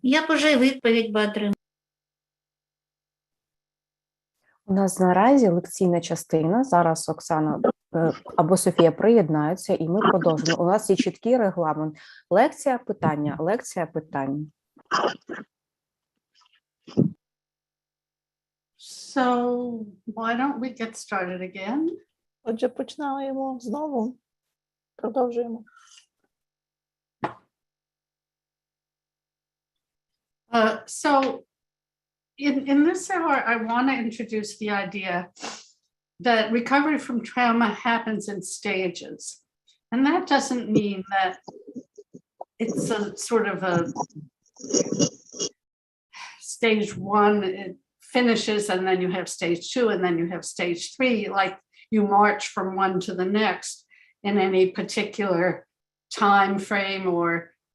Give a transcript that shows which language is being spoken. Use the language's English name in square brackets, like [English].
[Ukrainian] Я б уже відповідь би отримала. У нас наразі лекційна частина, зараз Оксана або Софія приєднаються, і ми продовжимо. У нас є чіткий регламент. Лекція, питання, лекція, питання. [English] So, why don't we get started again? [Ukrainian] Отже, починаємо знову. Продовжуємо. [English] So in this hour, I want to introduce the idea that recovery from trauma happens in stages. And that doesn't mean that it's a sort of a stage one, it finishes, and then you have stage two, and then you have stage three, like you march from one to the next in any particular time frame, or